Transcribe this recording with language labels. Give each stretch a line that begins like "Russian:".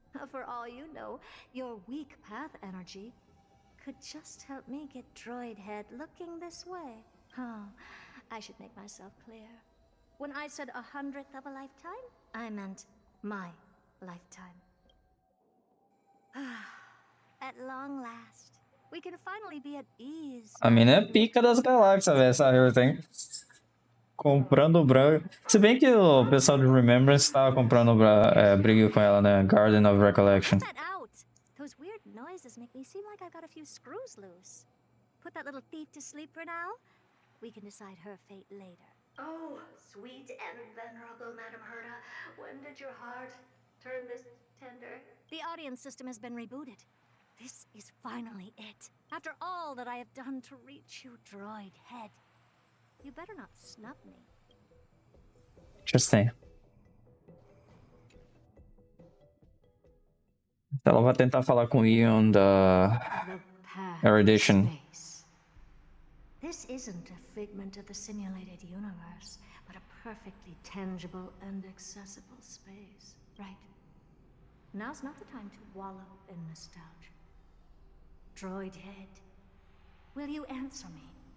English: For all you know, your weak path energy could just help me get droid head looking this way. Oh, I should make myself clear. When I said 100th of a lifetime, I meant my lifetime. At long last, we can finally be at ease.
Portuguese: A mina é pica das galáxias, velho, essa Herta, hein? Comprando branco. Se bem que o pessoal de Remembrance tava comprando briga com ela, né?
English: Garden of Recollection. That out. Those weird noises make me seem like I've got a few screws loose. Put that little thief to sleep for now. We can decide her fate later. Oh, sweet and venerable Madam Herta, when did your heart turn this tender? The audience system has been rebooted. This is finally it. After all that I have done to reach you, droid head. You better not snub me. Interesting.
Portuguese: Ela vai tentar falar com o Ian da Erudition.
English: This isn't a figment of the simulated universe, but a perfectly tangible and accessible space, right? Now's not the time to wallow in nostalgia. Droid head, will you answer me?